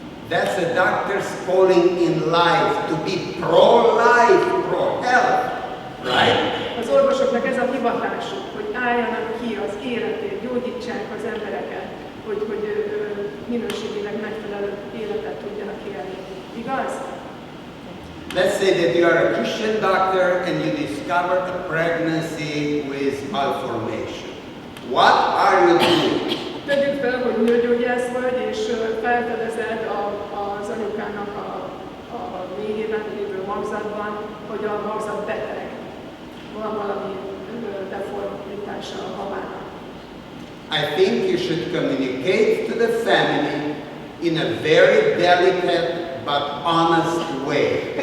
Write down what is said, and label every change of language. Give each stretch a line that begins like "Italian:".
English: That's a doctor's calling in life, to be pro-life, pro-health, right?
Hungarian: Az orvosoknak ez a hivatásuk, hogy álljanak ki az életért, gyógyítsák az embereket, hogy minőségileg megfelelő életet tudjanak élni. Igaz?
English: Let's say that you are a Christian doctor and you discover a pregnancy with physical formation. What are you doing?
Hungarian: Tegyük fel, hogy nőgyógyász vagy, és felfedezed az anyukának a méhében lévő magzatban, hogy a magzat beteg. Van valami deformitása a babának.
English: I think you should communicate to the family in a very delicate but honest way.